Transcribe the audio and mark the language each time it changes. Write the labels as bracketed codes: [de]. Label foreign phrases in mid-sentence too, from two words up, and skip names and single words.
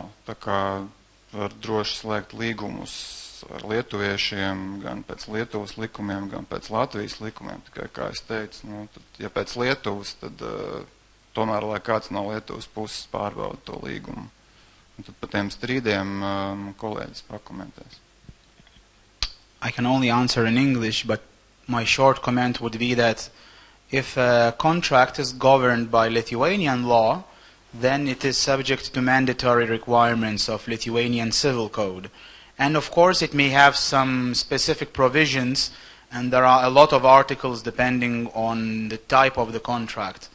[lv] Tā kā var droši slēgt līgumus ar lietuviešiem, gan pēc Lietuvas likumiem, gan pēc Latvijas likumiem. Tikai, kā es teicu, tad, ja pēc Lietuvas, tad tomēr, lai kāds no Lietuvas puses pārbauda to līgumu. Un tad par tiem strīdiem kolēģis pakomentēs. [en] I can only answer in English, but my short comment would be that if a contract is governed by Lithuanian law, then it is subject to mandatory requirements of Lithuanian civil code. And of course it may have some specific provisions, and there are a lot of articles depending on the type of the contract.